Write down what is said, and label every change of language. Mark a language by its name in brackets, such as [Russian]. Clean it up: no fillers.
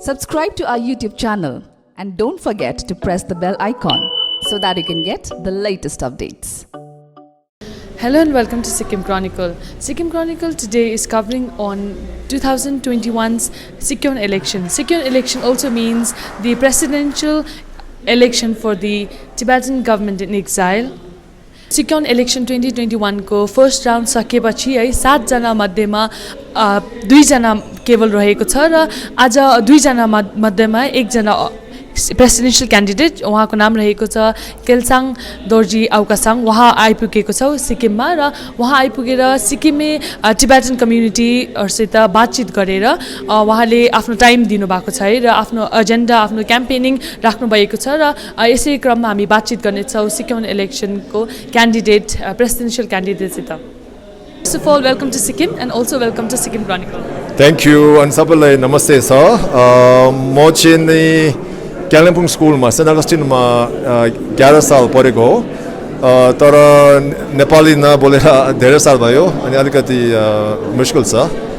[English] Subscribe to our YouTube channel and don't forget to press the bell icon so that you can get the latest updates. Hello and welcome to Sikkim Chronicle. Sikkim Chronicle today is covering on 2021's Sikkim election. Sikkim election also means the presidential election for the Tibetan government in exile. Sikkim election [Nepali] 2021 को first round सकेपछि है 7 जना मध्येमा 2 जना केवल रहेको छ र आज 2 जना मध्येमा 1 जना प्रेसिडेन्शियल क्यान्डिडेट उहाँको नाम रहेको छ केल्साङ दोर्जी औकासाङ उहाँ आइपुगेको छ सिक्किममा र उहाँ आइपुगेर सिक्किमे टिबेटन कम्युनिटीहरुसित बातचित गरेर उहाँले आफ्नो टाइम दिनुभएको छ है र आफ्नो एजेन्डा आफ्नो क्याम्पेनिङ राख्नु भएको छ र यसै क्रममा हामी बातचित गर्ने छौं Sikkim इलेक्सनको candidate presidential क्यान्डिडेटसित. [English] First of all, welcome to Sikkim and also welcome to Sikkim Chronicle. Thank you and [Nepali] सबैलाई नमस्ते छ. म चाहिँ नि कालिम्पोङ स्कुलमा सेन्ट अगस्टिनमा 11 साल पढेको हो तर नेपाली नबोलेर धेरै साल भयो अनि अलिकति मुश्किल छ.